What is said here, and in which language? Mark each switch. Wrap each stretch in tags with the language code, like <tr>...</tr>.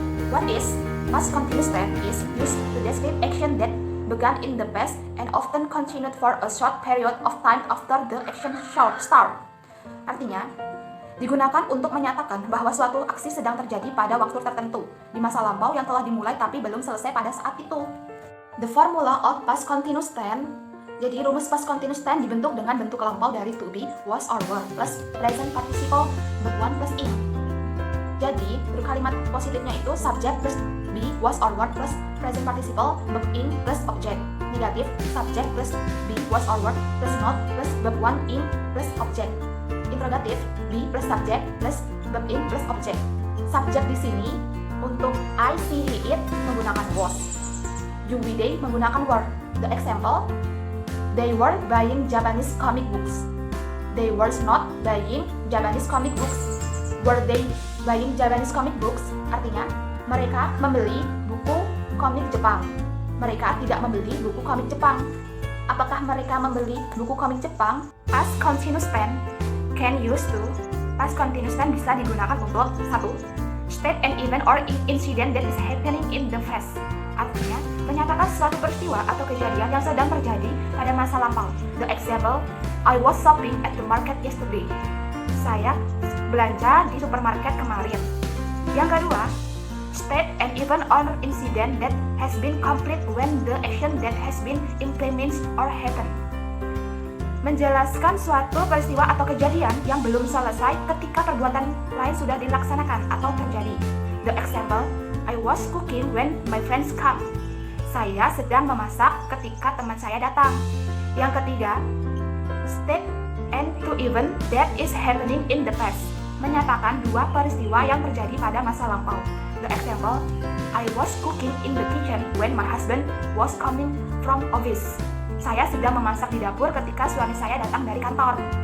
<en>What is past continuous tense is used to describe action that began in the past and often continued for a short period of time after the action start.</en> <id>Artinya, digunakan untuk menyatakan bahwa suatu aksi sedang terjadi pada waktu tertentu di masa lampau yang telah dimulai tapi belum selesai pada saat itu.</id> <en>The formula of past continuous tense.</en> <id>Jadi rumus past continuous tense dibentuk dengan bentuk lampau dari</id> <en>to be, was or were plus present participle verb one plus in.</en> <id>Jadi, kalimat positifnya itu</id> <en>subject plus be, was or were plus present participle verb in plus object. Negatif, subject plus be, was or were plus not plus verb one in plus object. Interrogatif, be plus subject plus verb in plus object.</en> <id>Subject di sini untuk I, see, he, it menggunakan was.</id> <en>You, we, they</en> <id>menggunakan</id> <en>were. The example, they were buying Japanese comic books. They were not buying Japanese comic books. Were they buying Japanese comic books?</en> <id>Artinya, mereka membeli buku komik Jepang. Mereka tidak membeli buku komik Jepang. Apakah mereka membeli buku komik Jepang?</id> <en>Past continuous tense can use to. Past continuous tense</en> <id>bisa digunakan untuk 1.</id> <en>State an event or incident that is happening in the past.</en> <id>Artinya, menyatakan suatu peristiwa atau kejadian yang sedang terjadi pada masa lampau.</id> <en>The example, I was shopping at the market yesterday.</en> <id>Saya belanja di supermarket kemarin. Yang kedua,</id> <en>state an event or incident that has been complete when the action that has been implemented or happened.</en> <id>Menjelaskan suatu peristiwa atau kejadian yang belum selesai ketika perbuatan lain sudah dilaksanakan atau terjadi.</id> <en>The example, I was cooking when my friends come.</en> <id>Saya sedang memasak ketika teman saya datang. Yang ketiga,</id> <en>state and two event that is happening in the past.</en> <id>Menyatakan dua peristiwa yang terjadi pada masa lampau.</id> <en>The example, I was cooking in the kitchen when my husband was coming from office.</en> <id>Saya sedang memasak di dapur ketika suami saya datang dari kantor.</id>